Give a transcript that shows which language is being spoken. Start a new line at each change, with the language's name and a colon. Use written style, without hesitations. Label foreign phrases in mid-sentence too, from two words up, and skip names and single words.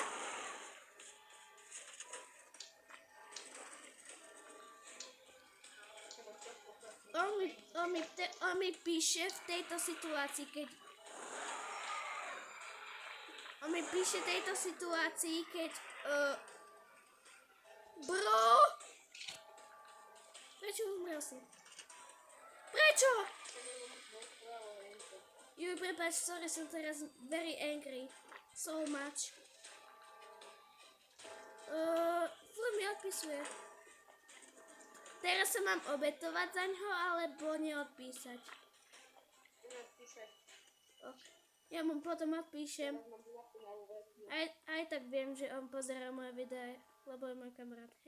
Slovak: On mi píše v tejto situácii, keď... Bro! Prečo umrel si? Prečo? Juj, prepáč, sorry, som teraz
English: very angry. So much.
Slovak: Furt mi odpisuje. Teraz sa mám obetovať za ňo, alebo neodpísať. Nepísať. Ok. Ja mu potom odpíšem. Aj tak viem, že on pozerá moje videá, lebo je môj kamarát.